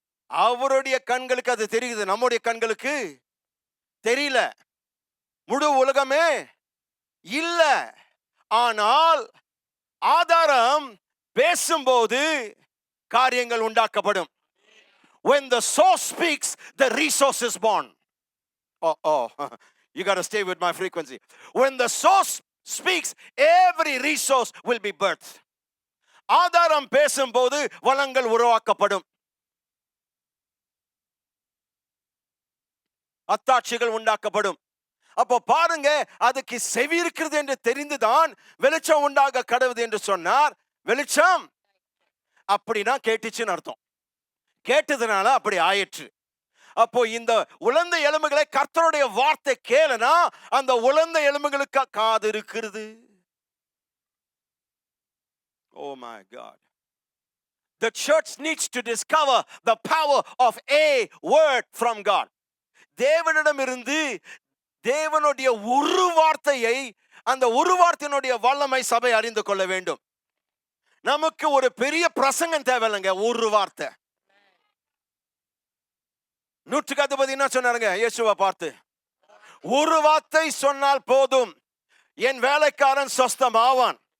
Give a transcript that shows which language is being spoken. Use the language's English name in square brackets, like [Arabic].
[Tamil] அவருடைய கண்களுக்கு அது தெரியுது, நம்முடைய கண்களுக்கு தெரியல. முழு உலகமே இல்ல. ஆனால் ஆதாரம் பேசும்போது காரியங்கள் உண்டாக்கப்படும். [English] When the source speaks, the resource is born. You got to stay with my frequency. When the source speaks, every resource will be birthed. [Tamil] ஆதாரம் பேசும்போது வளங்கள் உருவாக்கப்படும், அத்தாட்சிகள் உண்டாக்கப்படும். அப்போ பாருங்க, அதுக்கு செவி இருக்கிறது என்று தெரிந்துதான் வெளிச்சம் உண்டாக கடவுது என்று சொன்னார். வெளிச்சம் அப்படின்னா கேட்டுச்சுன்னு அர்த்தம். கேட்டதுனால அப்படி ஆயிற்று. அப்போ இந்த உலர்ந்த எலும்புகளை கர்த்தருடைய வார்த்தை கேளுனா அந்த உலர்ந்த எலும்புகளுக்கு காது இருக்கிறது. [English] Oh my God. The church needs to discover the power of a word from God. [Tamil] தேவனிடமிருந்து தேவனுடைய ஒரு வார்த்தையை, அந்த ஒரு வார்த்தையினுடைய வல்லமை சபை அறிந்து கொள்ள வேண்டும். நமக்கு ஒரு பெரிய பிரசங்கம் தேவையில்லைங்க, ஒரு வார்த்தை. நூற்றுக்கு அதிபதி என்ன சொன்னாருங்க இயேசுவை பார்த்து? ஒரு வார்த்தை சொன்னால் போதும், என் வேலைக்காரன் சொஸ்தமாவான்.